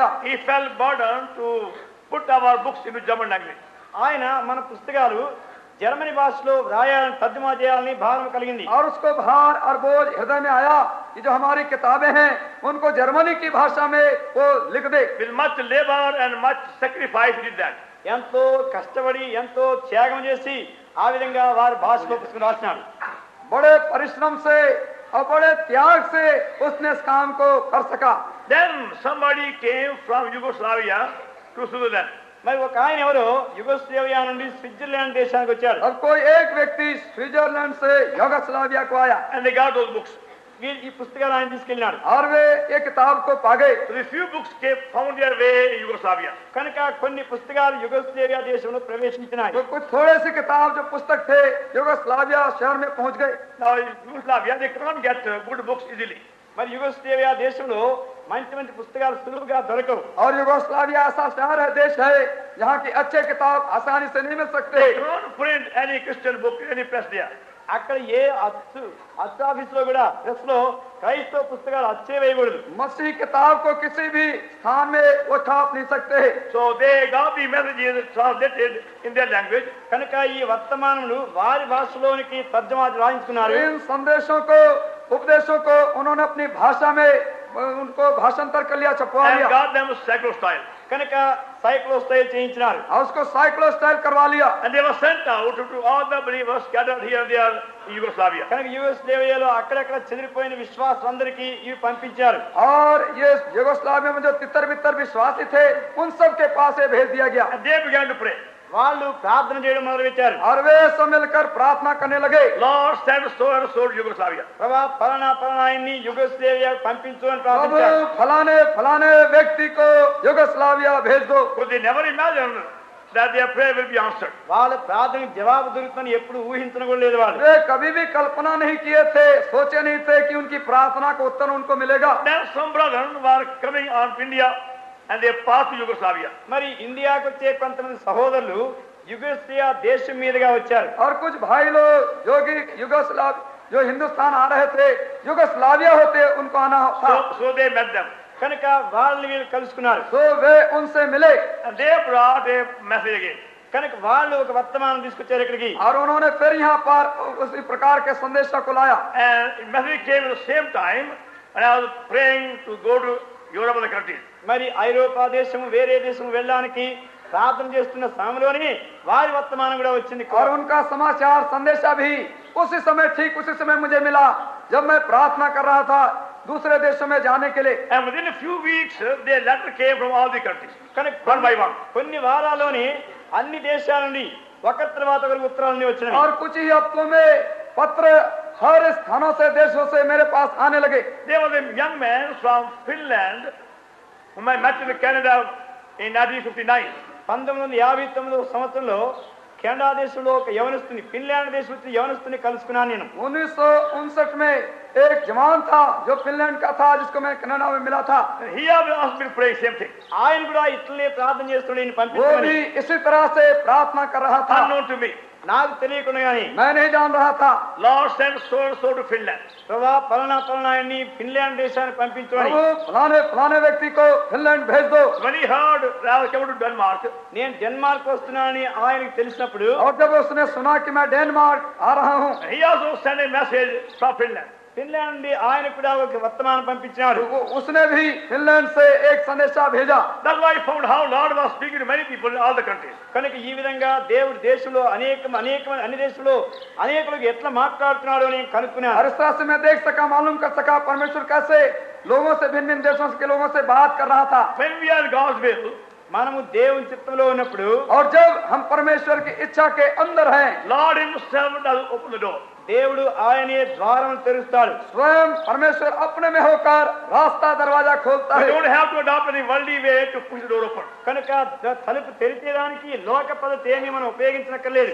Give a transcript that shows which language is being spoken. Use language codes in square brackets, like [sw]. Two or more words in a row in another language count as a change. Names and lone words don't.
[en] he felt burdened to put our books into German language. [te] ఆయన మన పుస్తకాలు జర్మనీ భాషలో రాయాలని తర్జుమా చేయాలని భారం కలిగింది. [hi] और उसको भार और बोझ हृदय में आया कि जो हमारी किताबें हैं उनको जर्मनी की भाषा में वो लिख दे। [en] With much labor and much sacrifice he did that. [te] ఎంతో కష్టపడి ఎంతో త్యాగం చేసి ఆ విధంగా వారి భాషలో పుస్తకం రాసినాడు. [hi] बड़े परिश्रम से और बड़े त्याग से उसने इस काम को कर सका। [en] Then somebody came from Yugoslavia to Switzerland. [te] మరి ఒక ఆయన ఎవరో యుగోస్లేవియా నుండి స్విట్జర్లాండ్ దేశానికి వచ్చాడు. [hi] अब कोई एक व्यक्ति स्विट्जरलैंड से यूगोस्लाविया को आया [en] And they got those books. [te] వీళ్ళు ఈ పుస్తకాలు ఆయన తీసుకెళ్ళినాడు. [hi] और वे ये किताब को पा गए। [en] So the few books found their way in Yugoslavia. [te] కనుక కొన్ని పుస్తకాలు యుగోస్లేవియా దేశంలో ప్రవేశించినాయి. [hi] तो कुछ थोड़े से किताब जो पुस्तक थे यूगोस्लाविया शहर में पहुंच गए। [en] Now in Yugoslavia they cannot get good books easily. [te] మరి యుగోస్లేవియా దేశంలో మంచి మంచి పుస్తకాలు సులువుగా దొరకవు. [hi] और यूगोस्लाविया ऐसा शहर है, देश है जहाँ की अच्छे किताब आसानी से नहीं मिल सकते। [en] They cannot print any Christian book in any press there. [te] అక్కడ ఏ అచ్చు ఆఫీస్ లో కూడా ప్రెస్ లో క్రైస్తవ పుస్తకాలు అచ్చే వేయకూడదు. [hi] मसीह किताब को किसी भी स्थान में वो छाप नहीं सकते। [en] So they got the messages translated in their language. [te] కనుక ఈ వర్తమానములు వారి భాషలోనికి తర్జమా రాయించుకున్నారు. [hi] इन संदेशों को, उपदेशों को उन्होंने अपनी भाषा में उनको भाषांतर कर लिया, छपवा [en] And [hi] लिया [en] got them cyclo style. [te] కనుక [en] cyclo style [te] చేయించినారు. [hi] और उसको [en] cyclo style [hi] करवा लिया। [en] And they were sent out to all the believers scattered here and there in Yugoslavia. [te] కనుక యుగోస్లేవియాలో అక్కడక్కడ చెదిరిపోయిన విశ్వాసులందరికీ ఇవి పంపించారు. [hi] और ये यूगोस्लाविया में जो तितर बितर विश्वासी थे उन सब के पास ये भेज दिया गया। [en] And they began to pray. [te] వాళ్ళు ప్రార్థన చేయడం మొదలుపెట్టారు. [hi] और वे सब मिलकर प्रार्थना करने लगे, [en] Lord send so and so to Yugoslavia. [te] ప్రభా పలానా ఆయన్ని యుగోస్లేవియాకు పంపించు అని [hi] अब [te] ప్రార్థించారు. [hi] फलाने फलाने व्यक्ति को यूगोस्लाविया भेज दो। [en] Because they never imagined that their prayer will be answered. [te] వాళ్ళ ప్రార్థనకు జవాబు దొరుకుతుందని ఎప్పుడు ఊహించడం కూడా లేదు వాళ్ళు. [hi] वे कभी भी कल्पना नहीं किए थे, सोचे नहीं थे कि उनकी प्रार्थना का उत्तर उनको मिलेगा। [en] Then some brethren were coming on to India and they passed to Yugoslavia. [te] మరి ఇండియాకు వచ్చే కొంతమంది సహోదరులు యుగోస్లేవియా దేశం మీదుగా వచ్చారు. [hi] और कुछ भाई लोग जो कि जो हिंदुस्तान आ रहे थे, यूगोस्लाविया होते उनको आना था। [en] So they met them. [te] కనుక వాళ్ళని వీళ్ళు కలుసుకున్నారు. [hi] तो वे उनसे मिले [en] And they brought a message again. [te] కనుక వాళ్ళు ఒక వర్తమానం తీసుకొచ్చారు ఇక్కడికి. [hi] और उन्होंने फिर यहाँ पर उसी प्रकार के संदेशा को लाया. [en] And message came at the same time, and I was praying to go to Europe and the countries. [te] మరి ఐరోపా దేశము వేరే దేశము వెళ్ళడానికి ప్రార్థన చేస్తున్న సమయంలోనే వారి వర్తమానం కూడా వచ్చింది. [hi] और उनका समाचार संदेशा भी उसी समय ठीक उसी समय मुझे मिला जब मैं प्रार्थना कर रहा था दूसरे देशों में जाने के लिए. [en] And within a few weeks, their letter came from all the countries, [te] కనుక [en] one by one. [te] కొన్ని వారాల్లోనే అన్ని దేశాల నుండి ఒకరి తర్వాత ఒకరికి ఉత్తరాలన్నీ వచ్చినాయి. [hi] और कुछ ही हफ्तों में पत्र हर स्थानों से देशों से मेरे पास आने लगे. [en] There was a young man from Finland whom I met in Canada in 1959. [te] 1959 సంవత్సరంలో కెనడా దేశంలో ఒక యవనస్తుని ఫిన్లాండ్ దేశం నుంచి యవనస్తుని కలుసుకున్నాను నేను. [hi] 1959 में एक जवान था जो फिनलैंड का था जिसको मैं कनाडा में मिला था. [en] And he had asked me to pray same thing, [te] ఆయన కూడా ఇట్లనే ప్రార్థన చేస్తుండే నేను [hi] वो [te] పంపించమని. [hi] भी इसी तरह से प्रार्थना कर रहा था. [en] unknown to me. [te] నాకు తెలియకుండా కానీ [hi] मैं नहीं जान रहा था. [en] Lord sent so and so to Finland. [te] ప్రభా పలానా పలానాయన్ని ఫిన్లాండ్ దేశానికి పంపించమని. [hi] प्रभु फलाने फलाने व्यक्ति को फिनलैंड भेज दो. [en] When he heard that I was coming to Denmark, [te] నేను డెన్మార్క్ వస్తున్నానని ఆయనకు తెలిసినప్పుడు [hi] और जब उसने सुना कि मैं डेनमार्क आ रहा हूँ [en] he also sent a message from Finland. [te] ఫిన్లాండ్ నుండి ఆయన కూడా ఒక వర్తమానం పంపించినాడు. [hi] उसने भी फिनलैंड से एक संदेशा भेजा. [en] That's why I found how Lord was speaking to many people in all the countries. [te] కనుక ఈ విధంగా దేవుడు దేశంలో అనేక అన్ని దేశంలో అనేకులకు ఎట్లా మాట్లాడుతున్నాడో నేను కనుక్కున్నాను. [hi] और इस तरह से मैं देख सका मालूम कर सका परमेश्वर कैसे लोगों से भिन्न भिन्न देशों के लोगों से बात कर रहा था. [en] When we are in God's will, [te] మనము దేవుని చిత్తంలో ఉన్నప్పుడు [hi] और जब हम परमेश्वर की इच्छा के अंदर हैं [en] Lord himself does open the door. [te] దేవుడు ఆయనే ద్వారం తెరుస్తాడు. [hi] स्वयं परमेश्वर अपने में होकर रास्ता दरवाजा खोलता [en] We [hi] है. [en] don't have to adopt any worldly way to push the door open. [te] కనుక తలుపు తెరిచేదానికి లోక పద్ధతి ఏమి మనం ఉపయోగించనక్కర్లేదు.